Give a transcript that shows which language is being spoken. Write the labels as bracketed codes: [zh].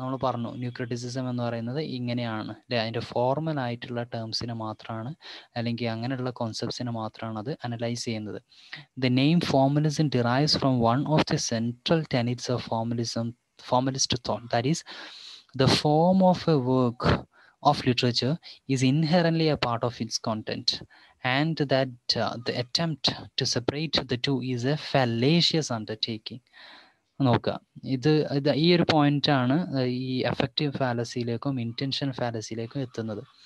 [ml] നമ്മൾ പറഞ്ഞു new criticism എന്ന് പറയുന്നത് ഇങ്ങനെയാണ് അല്ലേ, അതിൻ്റെ ഫോർമൽ ആയിട്ടുള്ള ടേംസിനെ മാത്രമാണ് അല്ലെങ്കിൽ അങ്ങനെയുള്ള കോൺസെപ്റ്റ്സിനെ മാത്രമാണ് അത് അനലൈസ് ചെയ്യുന്നത്. [en] The name formalism derives from one of the central tenets of formalist thought, that is the form of a work of literature is inherently a part of its content, and that the attempt to separate the two is a fallacious undertaking. [ml] നോക്കുക, ഇത് ഈ ഒരു പോയിന്റാണ് ഈ effective ഫാലസിയിലേക്കും intention ഫാലസിയിലേക്കും എത്തുന്നത്.